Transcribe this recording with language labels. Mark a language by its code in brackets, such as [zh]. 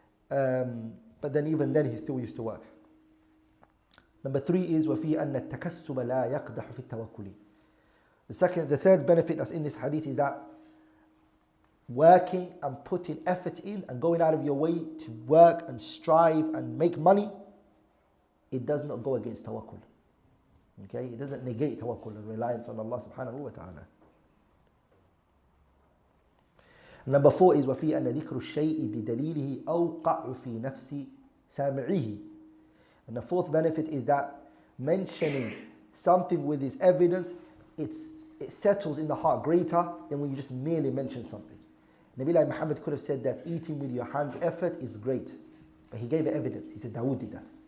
[en] But then even then he still used to work. Number three is [ar] وَفِي أَنَّ التَّكَسُّبَ لَا يَقْدَحُ فِي التَّوَكُّلِ. [en] The third benefit that's in this hadith is that working and putting effort in and going out of your way to work and strive and make money, it does not go against tawakkul. Okay? It doesn't negate tawakkul and reliance on Allah subhanahu wa ta'ala. Number four is [ar] وَفِي أَنَّ ذِكْرُ الشَّيْءِ بِدَلِيلِهِ أَوْقَعُ فِي نَفْسِ سَامِعِهِ. [en] And the fourth benefit is that mentioning something with its evidence, it settles in the heart greater than when you just merely mention something. Nabi Muhammad could have said that eating with your hands effort is great, but he gave evidence. He said Dawood did that.